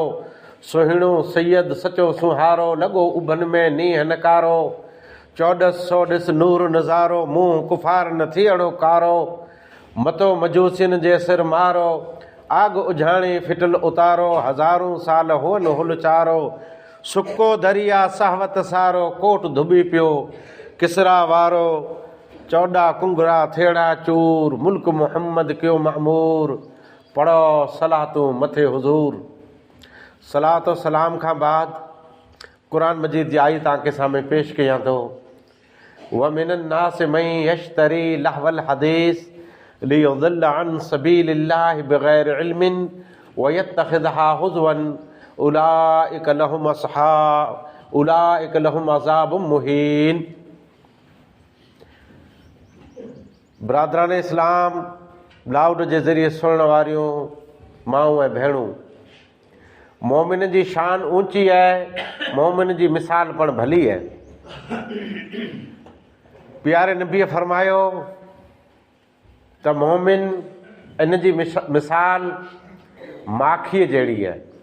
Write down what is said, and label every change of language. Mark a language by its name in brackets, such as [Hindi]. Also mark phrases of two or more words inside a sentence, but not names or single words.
[Sindhi] सुहिणो सैयद सचो सुहारो, लॻो उभन में नींहं नकारो, 1400 ॾिस नूर नज़ारो, मुंहुं कुफार न थी अड़ो कारो, मतो मजूसियुनि जे सिर मारो, आग उझाणी फिटल उतारो, हज़ारूं साल हुअन हुल चारो, सुको दरिया सहवत सारो, कोट धुबी पियो किसरा वारो, 14 कुंगरा थेड़ा चूर, मुल्क मुहम्मद कयो मामूर, पढ़ो सलातूं मथे हुज़ूर। सलातो सलाम खां बाद क़ुरान मजीद जी आई तव्हांखे साम्हूं पेश कयां थो। [Arabic] ومن الناس من يشتري لهو الحديث ليضل عن سبيل الله بغير علم ويتخذها هزوا أولئك لهم عذاب مهين. [Sindhi] बरादरान इस्लाम, लाउड जे ज़रिए सुणण वारियूं माऊं ऐं भेणूं, मोमिन जी शान ऊंची आहे, मोमिन जी मिसाल पण भली आहे। प्यारे नबीअ फरमायो त मोमिन इन जी मिसाल माखीअ जहिड़ी आहे।